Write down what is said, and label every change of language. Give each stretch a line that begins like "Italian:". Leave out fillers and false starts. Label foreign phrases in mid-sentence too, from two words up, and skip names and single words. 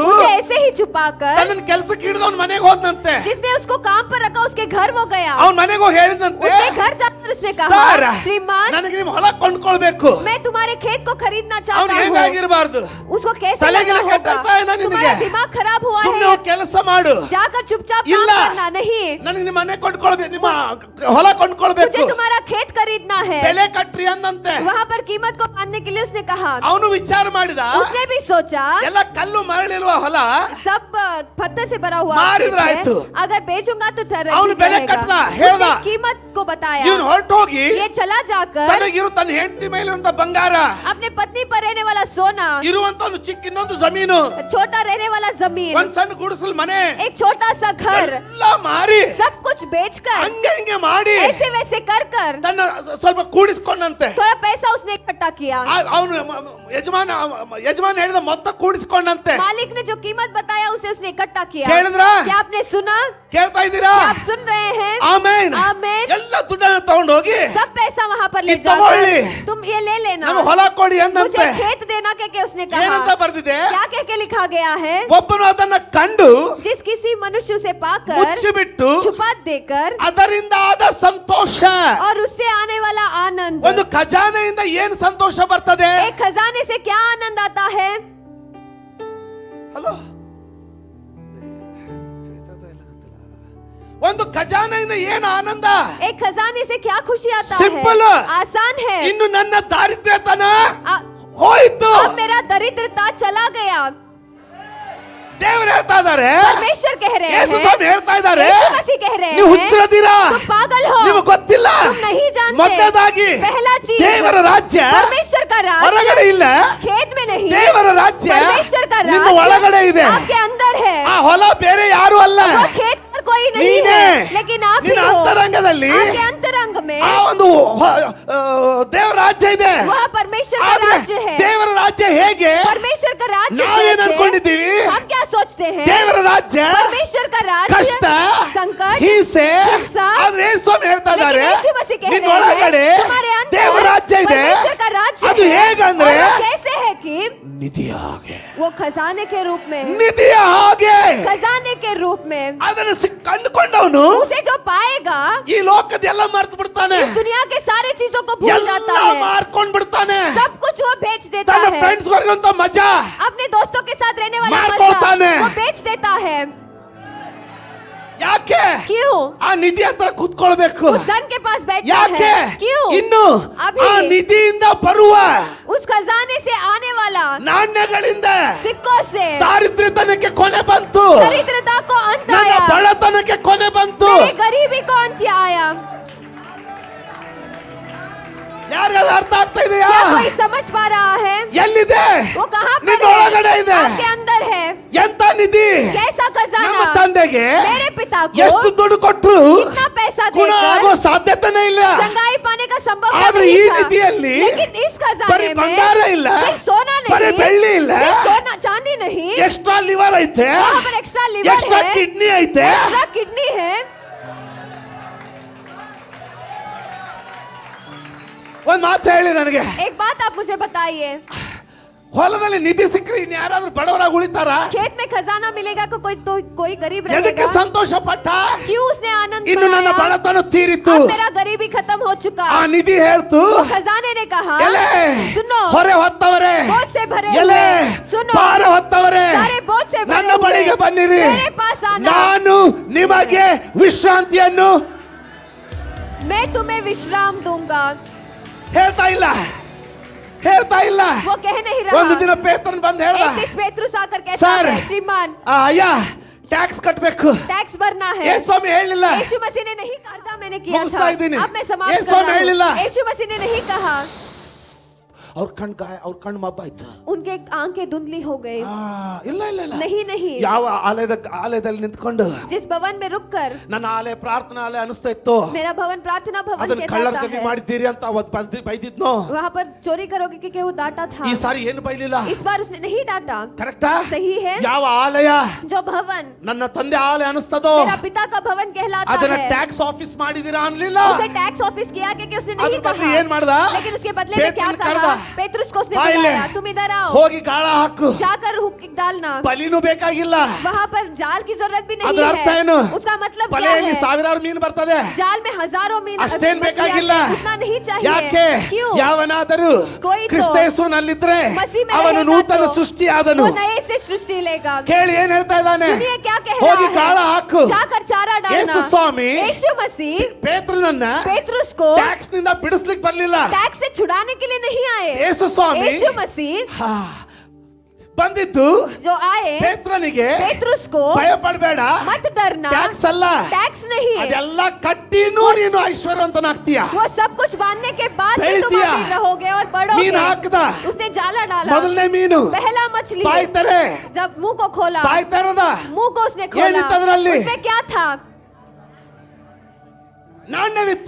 Hindi: उसे ऐसे ही छुपाकर,
Kannada: ತನ್ನ ಕೆಲಸಕ್ಕೆ ಹಿಡಿದವನ್ ಮನೆಗೆ ಹೋದಂತೆ.
Hindi: जिसने उसको काम पर रखा उसके घर वो गया,
Kannada: ಅವನ್ ಮನೆಗೆ ಹೋಗಿ ಹೇಳಿದಂತೆ,
Hindi: उसके घर जाकर उसने
Kannada: ಸರ್
Hindi: कहा, श्रीमान
Kannada: ನನಗೆ ನಿಮ್ ಹೊಲ ಕೊಂಡ್ಕೊಳ್ಬೇಕು.
Hindi: मैं तुम्हारे खेत को खरीदना
Kannada: ಅವನು
Hindi: चाहता हूँ।
Kannada: ಹೇಗಾಗಿರಬಾರ್ದು,
Hindi: उसको कैसे
Kannada: ತಲೆಗೆ
Hindi: लगा
Kannada: ಕೆಟ್ಟ
Hindi: होगा,
Kannada: ಏನೋ ನಿನಗೆ?
Hindi: तुम्हारा दिमाग खराब हुआ
Kannada: ಸುಮ್ಮನೆ
Hindi: है,
Kannada: ಹೋಗಿ ಕೆಲಸ ಮಾಡು.
Hindi: जाकर चुपचाप काम
Kannada: ಇಲ್ಲ,
Hindi: करना नहीं,
Kannada: ನನಗೆ ನಿಮ್ಮ ಮನೆ ಕೊಂಡ್ಕೊಳ್ಬೇಕು, ನಿಮ್ಮ ಹೊಲ ಕೊಂಡ್ಕೊಳ್ಬೇಕು,
Hindi: मुझे तुम्हारा खेत खरीदना है।
Kannada: ಬೆಲೆ ಕಟ್ರಿ ಅಂದಂತೆ.
Hindi: वहाँ पर कीमत को बांधने के लिए उसने कहा,
Kannada: ಅವನು ವಿಚಾರ ಮಾಡಿದ,
Hindi: उसने भी सोचा
Kannada: ಎಲ್ಲ ಕಲ್ಲು ಮರಳಿರುವ ಹೊಲ
Hindi: सब पत्थर से भरा हुआ
Kannada: ಮಾರಿದ್ರೆ
Hindi: खेत है,
Kannada: ಆಯ್ತು।
Hindi: अगर बेचूंगा तो
Kannada: ಅವನು
Hindi: ठीक
Kannada: ಬೆಲೆ
Hindi: रहेगा।
Kannada: ಕಟ್ಟದ, ಹೇಳ್ದ.
Hindi: उसने कीमत को बताया,
Kannada: ಇವನು ಹೊರಟೋಗಿ
Hindi: ये चला जाकर
Kannada: ತನಗಿರು ತನ್ನ ಹೆಂಡತಿ ಮೇಲಿರುವಂತ ಬಂಗಾರ,
Hindi: अपने पत्नी पर रहने वाला सोना,
Kannada: ಇರುವಂತ ಒಂದು ಚಿಕ್ಕ ಇನ್ನೊಂದು ಜಮೀನು,
Hindi: छोटा रहने वाला जमीन,
Kannada: ಒಂದ್ ಸಣ್ಣ ಗುಡಿಸಲು ಮನೆ
Hindi: एक छोटा सा घर,
Kannada: ಎಲ್ಲ ಮಾರಿ
Hindi: सब कुछ बेचकर
Kannada: ಹಂಗೆ ಹಿಂಗೆ ಮಾಡಿ
Hindi: ऐसे वैसे कर कर
Kannada: ತನ್ನ ಸ್ವಲ್ಪ ಕೂಡಿಸ್ಕೊಂಡಂತೆ.
Hindi: थोड़ा पैसा उसने इकट्ठा किया।
Kannada: ಅವನು ಯಜಮಾನ ಹೇಳಿದ ಮೊತ್ತ ಕೂಡಿಸ್ಕೊಂಡಂತೆ.
Hindi: मालिक ने जो कीमत बताया उसे उसने इकट्ठा किया।
Kannada: ಕೇಳಿದ್ರಾ?
Hindi: क्या आपने सुना,
Kannada: ಕೇಳ್ತಾ ಇದ್ದೀರಾ?
Hindi: क्या आप सुन रहे हैं,
Kannada: ಆಮೇನ್.
Hindi: आमीन।
Kannada: ಎಲ್ಲ ದುಡ್ಡನ್ನ ತಗೊಂಡೋಗಿ
Hindi: सब पैसा वहाँ पर ले ये तगोली। जाकर तुम ये ले लेना,
Kannada: ನಮಗೆ ಹೊಲ ಕೊಡಿ
Hindi: मुझे
Kannada: ಅಂದಂತೆ.
Hindi: खेत देना कह के उसने
Kannada: ಏನಂತ
Hindi: कहा।
Kannada: ಬರ್ದಿದೆ,
Hindi: क्या कह के लिखा गया है,
Kannada: ಒಬ್ಬನು ಅದನ್ನ ಕಂಡು
Hindi: जिस किसी मनुष्य से पाकर
Kannada: ಮುಚ್ಚಿಬಿಟ್ಟು
Hindi: छुपा देकर
Kannada: ಅದರಿಂದ ಆದ ಸಂತೋಷ.
Hindi: और उससे आने वाला आनंद,
Kannada: ಒಂದು ಖಜಾನೆಯಿಂದ ಏನು ಸಂತೋಷ ಬರ್ತದೆ?
Hindi: एक खजाने से क्या आनंद आता है।
Kannada: ಹಲೋ, ಒಂದು ಖಜಾನೆಯಿಂದ ಏನು ಆನಂದ?
Hindi: एक खजाने से क्या खुशी आता Simple. है, आसान है।
Kannada: ಇನ್ನು ನನ್ನ ದಾರಿದ್ರ್ಯತನ
Hindi: आ-
Kannada: ಹೋಯ್ತು.
Hindi: अब मेरा दरिद्रता चला गया।
Kannada: ದೇವರು ಹೇಳ್ತಾ ಇದ್ದಾರೆ,
Hindi: परमेश्वर कह रहे
Kannada: ಯೇಸು
Hindi: हैं,
Kannada: ಸ್ವಾಮಿ ಹೇಳ್ತಾ ಇದ್ದಾರೆ,
Hindi: यीशु मसीह कह रहे
Kannada: ನೀವು
Hindi: हैं,
Kannada: ಹುಚ್ಚರದಿರಾ,
Hindi: तुम पागल हो,
Kannada: ನಿಮಗೆ ಗೊತ್ತಿಲ್ಲ.
Hindi: तुम नहीं जानते।
Kannada: ಮೊದಲದಾಗಿ
Hindi: पहला चीज,
Kannada: ದೇವರ ರಾಜ್ಯ
Hindi: परमेश्वर का
Kannada: ಹೊರಗಡೆ
Hindi: राज्य
Kannada: ಇಲ್ಲ,
Hindi: खेत में नहीं,
Kannada: ದೇವರ ರಾಜ್ಯ
Hindi: परमेश्वर का
Kannada: ನಿಮ್ಮ ಒಳಗಡೆ
Hindi: राज्य
Kannada: ಇದೆ.
Hindi: आपके अंदर है।
Kannada: ಆ ಹೊಲ ಬೇರೆ ಯಾರು ಅಲ್ಲ,
Hindi: वो खेत पर कोई नहीं
Kannada: ನೀನೇ.
Hindi: है, लेकिन आप ही
Kannada: ನಿನ್ನ
Hindi: हो।
Kannada: ಅಂತರಂಗದಲ್ಲಿ
Hindi: आपके अंतरंग में
Kannada: ಆ ಒಂದು ದೇವರ ರಾಜ್ಯ ಇದೆ.
Hindi: वहाँ परमेश्वर का
Kannada: ಆದ್ರೆ
Hindi: राज्य है।
Kannada: ದೇವರ ರಾಜ್ಯ ಹೇಗೆ?
Hindi: परमेश्वर का राज्य
Kannada: ನಾವೇನ್
Hindi: जैसे
Kannada: ಅನ್ಕೊಂಡಿದ್ದೀವಿ?
Hindi: हम क्या सोचते हैं,
Kannada: ದೇವರ ರಾಜ್ಯ
Hindi: परमेश्वर का राज्य
Kannada: ಕಷ್ಟ,
Hindi: संकट,
Kannada: ಹಿಂಸೆ. ಹಿಂಸಾ. ಆದ್ರೆ ಯೇಸು ಸ್ವಾಮಿ ಹೇಳ್ತಾ ಇದ್ದಾರೆ,
Hindi: लेकिन यीशु मसीह कह
Kannada: ನಿನ್ನ
Hindi: रहे हैं,
Kannada: ಒಳಗಡೆ
Hindi: तुम्हारे अंदर
Kannada: ದೇವರ ರಾಜ್ಯ ಇದೆ.
Hindi: परमेश्वर का राज्य
Kannada: ಅದು
Hindi: है।
Kannada: ಹೇಗಂದ್ರೆ
Hindi: और वो कैसे है कि
Kannada: ನಿಧಿಯ ಹಾಗೆ,
Hindi: वो खजाने के रूप में,
Kannada: ನಿಧಿಯ ಹಾಗೆ.
Hindi: खजाने के रूप में
Kannada: ಅದನ್ನು ಕಂಡುಕೊಂಡವನು
Hindi: उसे जो पाएगा
Kannada: ಈ ಲೋಕದೆಲ್ಲ ಮರ್ತು ಬಿಡ್ತಾನೆ,
Hindi: इस दुनिया के सारे चीजों को भूल जाता
Kannada: ಎಲ್ಲ
Hindi: है,
Kannada: ಮಾರ್ಕೊಂಡ್ ಬಿಡ್ತಾನೆ.
Hindi: सब कुछ वो बेच देता
Kannada: ತನ್ನ
Hindi: है,
Kannada: ಫ್ರೆಂಡ್ಸ್ ವರ್ಗಂತ ಮಜಾ
Hindi: अपने दोस्तों के साथ रहने वाला मार खोलता मजा है। वो बेच देता है।
Kannada: ಯಾಕೆ ಯಾಕೆ
Hindi: क्यों
Kannada: ಆ ನಿಧಿ ಹತ್ರ ಕೂತ್ಕೊಳ್ಬೇಕು?
Hindi: उस धन के पास बैठना
Kannada: ಯಾಕೆ
Hindi: है? क्यों
Kannada: ಇನ್ನು
Hindi: अभी
Kannada: ಆ ನಿಧಿಯಿಂದ ಬರುವ
Hindi: उस खजाने से आने वाला
Kannada: ನಾಣ್ಯಗಳಿಂದ
Hindi: सिक्कों से
Kannada: ದಾರಿದ್ರ್ಯತನಕ್ಕೆ ಕೊನೆ ಬಂತು,
Hindi: दरिद्रता को अंत
Kannada: ನನ್ನ
Hindi: आया,
Kannada: ಬಡತನಕ್ಕೆ ಕೊನೆ ಬಂತು.
Hindi: मेरी गरीबी को अंत आया।
Kannada: ಯಾರಿಗಾದ್ರೂ ಅರ್ಥ ಆಗ್ತಾ ಇದೆಯಾ?
Hindi: क्या कोई समझ पा रहा है?
Kannada: ಎಲ್ಲಿದೆ?
Hindi: वो कहाँ पर
Kannada: ನಿನ್ನೊಳಗಡೆ
Hindi: है?
Kannada: ಇದೆ.
Hindi: आपके अंदर है।
Kannada: ಎಂತ ನಿಧಿ?
Hindi: कैसा
Kannada: ನಮ್ಮ
Hindi: खजाना?
Kannada: ತಂದೆಗೆ
Hindi: मेरे पिता को
Kannada: ಎಷ್ಟು ದುಡ್ಡು ಕೊಟ್ರು
Hindi: कितना पैसा
Kannada: ಗುಣ ಆಗೋ
Hindi: देकर
Kannada: ಸಾಧ್ಯತೆನೇ ಇಲ್ಲ.
Hindi: चंगाई पाने का संभव
Kannada: ಆದ್ರೆ ಈ
Hindi: नहीं था।
Kannada: ನಿಧಿಯಲ್ಲಿ
Hindi: लेकिन इस
Kannada: ಬರೀ
Hindi: खजाने
Kannada: ಬಂಗಾರ
Hindi: में
Kannada: ಇಲ್ಲ,
Hindi: सिर्फ सोना
Kannada: ಬರೀ
Hindi: नहीं,
Kannada: ಬೆಳ್ಳಿ ಇಲ್ಲ,
Hindi: सिर्फ सोना चांदी नहीं,
English: extra liver
Kannada: ಐತೆ,
Hindi: वहाँ पर
English: extra liver
Kannada: ಎಕ್ಸ್ಟ್ರಾ
Hindi: है,
Kannada: ಕಿಡ್ನಿ ಐತೆ.
English: extra kidney
Hindi: है।
Kannada: ಒಂದ್ ಮಾತು ಹೇಳಿ ನನಗೆ,
Hindi: एक बात आप मुझे बताइए,
Kannada: ಹೊಲದಲ್ಲಿ ನಿಧಿ ಸಿಕ್ಕರೆ ಇನ್ ಯಾರಾದ್ರೂ ಬಡವರಾಗಿ ಉಳಿತಾರ?
Hindi: खेत में खजाना मिलेगा तो कोई गरीब
Kannada: ಎದಕ್ಕೆ
Hindi: रहेगा?
Kannada: ಸಂತೋಷ ಪಟ್ಟ?
Hindi: क्यों उसने आनंद
Kannada: ಇನ್ನು ನನ್ನ
Hindi: मनाया?
Kannada: ಬಡತನ ತೀರಿತು.
Hindi: अब मेरा गरीबी खत्म हो चुका।
Kannada: ಆ ನಿಧಿ ಹೇಳ್ತು,
Hindi: खजाने ने कहा,
Kannada: ಎಲೆ
Hindi: सुनो,
Kannada: ಹೊರೆ ಹೊತ್ತವರೇ,
Hindi: बोझ से भरे
Kannada: ಎಲೆ
Hindi: हुए, सुनो,
Kannada: ಭಾರ ಹೊತ್ತವರೇ,
Hindi: सारे बोझ से भरे
Kannada: ನನ್ನ ಬಳಿಗೆ
Hindi: हुए,
Kannada: ಬನ್ನಿರಿ,
Hindi: मेरे पास आना,
Kannada: ನಾನು ನಿಮಗೆ ವಿಶ್ರಾಂತಿಯನ್ನು
Hindi: मैं तुम्हें विश्राम दूंगा।
Kannada: ಹೇಳ್ತಾ ಇಲ್ಲ, ಹೇಳ್ತಾ ಇಲ್ಲ.
Hindi: वो कह नहीं
Kannada: ಒಂದು
Hindi: रहा।
Kannada: ದಿನ ಪೇತ್ರನ್ ಬಂದು ಹೇಳ್ದ,
Hindi: एक दिन पेत्रुस आकर कहता सर, है, श्रीमान
Kannada: ಅಯ್ಯ ಟ್ಯಾಕ್ಸ್ ಕಟ್ಬೇಕು.
Hindi: टैक्स भरना है।
Kannada: ಯೇಸು ಸ್ವಾಮಿ ಹೇಳಿಲ್ಲ.
Hindi: यीशु मसीह ने नहीं कहा, मैंने किया मुझसे था। आई दिन। अब मैं समाप्त यीशु कर रहा में ಹೇಳಿಲ್ಲ। हूँ। यीशु मसीह ने नहीं कहा।
Kannada: ಅವ್ರ ಕಣ್ಣು ಮಬ್ಬಾಯ್ತು.
Hindi: उनके आंखें धुंधली हो गई।
Kannada: ಇಲ್ಲ ಇಲ್ಲ ಇಲ್ಲ,
Hindi: नहीं नहीं,
Kannada: ಯಾವ ಆಲಯದಲ್ಲಿ ನಿಂತ್ಕೊಂಡು
Hindi: जिस भवन में रुककर
Kannada: ನನ್ನ ಆಲಯ ಪ್ರಾರ್ಥನಾ ಆಲಯ ಅನಿಸ್ತಾ ಇತ್ತು,
Hindi: मेरा भवन प्रार्थना भवन
Kannada: ಅದನ್ನ ಕಳ್ಳರ
Hindi: कहलाता
Kannada: ಕವಿ
Hindi: है,
Kannada: ಮಾಡಿದ್ದೀರಿ ಅಂತ ಅವತ್ತು ಬೈದಿದ್ನೋ.
Hindi: वहाँ पर चोरी करोगे कि वो डांटा था।
Kannada: ಈ ಸಾರಿ ಏನು ಬೈಲಿಲ್ಲ.
Hindi: इस बार उसने नहीं डांटा।
Kannada: ಕರೆಕ್ಟಾ?
Hindi: सही है।
Kannada: ಯಾವ ಆಲಯ
Hindi: जो भवन
Kannada: ನನ್ನ ತಂದೆ ಆಲಯ ಅನಿಸ್ತದೋ
Hindi: मेरा पिता का भवन कहलाता
Kannada: ಅದನ್ನ
Hindi: है,
English: tax office
Kannada: ಮಾಡಿದೀರಾ ಅನ್ಲಿಲ್ಲ.
Hindi: उसे
English: tax office
Hindi: किया कि उसने
Kannada: ಅದ್ರ
Hindi: नहीं
Kannada: ಬದಲು
Hindi: कहा।
Kannada: ಏನ್ ಮಾಡ್ದ?
Hindi: लेकिन उसके बदले में क्या
Kannada: ಪೇತ್ರನ ಕರೆದ.
Hindi: कहा? पेत्रुस को उसने
Kannada: ಬಾ ಇಲ್ಲಿ.
Hindi: बुलाया, तुम इधर आओ,
Kannada: ಹೋಗಿ ಗಾಳ ಹಾಕು.
Hindi: जाकर हुक डालना।
Kannada: ಬಲಿನೂ ಬೇಕಾಗಿಲ್ಲ.
Hindi: वहाँ पर जाल की जरूरत भी नहीं
Kannada: ಅದ್ರ ಅರ್ಥ ಏನು?
Hindi: है। उसका मतलब क्या
Kannada: ಬಲೆಯಲ್ಲಿ
Hindi: है?
Kannada: ಸಾವಿರಾರು ಮೀನು ಬರ್ತದೆ,
Hindi: जाल में हजारों मीन
Kannada: ಅಷ್ಟೇನ್ ಬೇಕಾಗಿಲ್ಲ.
Hindi: उतना नहीं
Kannada: ಯಾಕೆ?
Hindi: चाहिए। क्यों?
Kannada: ಯಾವನಾದರೂ
Hindi: कोई तो
Kannada: ಕ್ರಿಸ್ತ ಯೇಸುವಿನಲ್ಲಿದ್ರೆ
Hindi: मसीह में
Kannada: ಅವನು
Hindi: रहेगा
Kannada: ನೂತನ
Hindi: तो
Kannada: ಸೃಷ್ಟಿಯಾದನು.
Hindi: वो नए से सृष्टि लेगा।
Kannada: ಕೇಳಿ ಏನ್ ಹೇಳ್ತಾ ಇದ್ದಾನೆ?
Hindi: सुनिए क्या कह
Kannada: ಹೋಗಿ
Hindi: रहा
Kannada: ಗಾಳ
Hindi: है?
Kannada: ಹಾಕು.
Hindi: जाकर चारा डालना।
Kannada: ಯೇಸು ಸ್ವಾಮಿ
Hindi: यीशु मसीह
Kannada: ಪೇತ್ರನನ್ನ
Hindi: पेत्रुस को
Kannada: ಟ್ಯಾಕ್ಸ್ ನಿಂದ ಬಿಡಿಸ್ಲಿಕ್ಕೆ ಬರ್ಲಿಲ್ಲ.
Hindi: टैक्स से छुड़ाने के लिए नहीं आए।
Kannada: ಯೇಸು ಸ್ವಾಮಿ
Hindi: यीशु मसीह
Kannada: ಹಾ, ಬಂದಿದ್ದು
Hindi: जो आए
Kannada: ಪೇತ್ರನಿಗೆ
Hindi: पेत्रुस को
Kannada: ಭಯ ಪಡಬೇಡ,
Hindi: मत डरना,
Kannada: ಟ್ಯಾಕ್ಸ್ ಅಲ್ಲ,
Hindi: टैक्स नहीं,
Kannada: ಅದೆಲ್ಲ ಕಟ್ಟಿನೂ ನೀನು ಐಶ್ವರ್ಯವಂತನಾಗ್ತೀಯ.
Hindi: वो सब कुछ बांधने के बाद भी तुम
Kannada: ಬೆಳ್ತೀಯ.
Hindi: अमीर रहोगे और
Kannada: ಮೀನು
Hindi: बढ़ोगे।
Kannada: ಹಾಕದ
Hindi: उसने जाला डाला,
Kannada: ಮೊದಲನೇ ಮೀನು
Hindi: पहला मछली,
Kannada: ಬಾಯ್ tere,
Hindi: जब मुंह को खोला,
Kannada: ಬಾಯ್ ತೆರೆದ,
Hindi: मुंह को उसने खोला,
Kannada: ಏನಿತ್ತು ಅದರಲ್ಲಿ?
Hindi: उसमें क्या था?
Kannada: ನಾಣ್ಯವಿತ್ತು.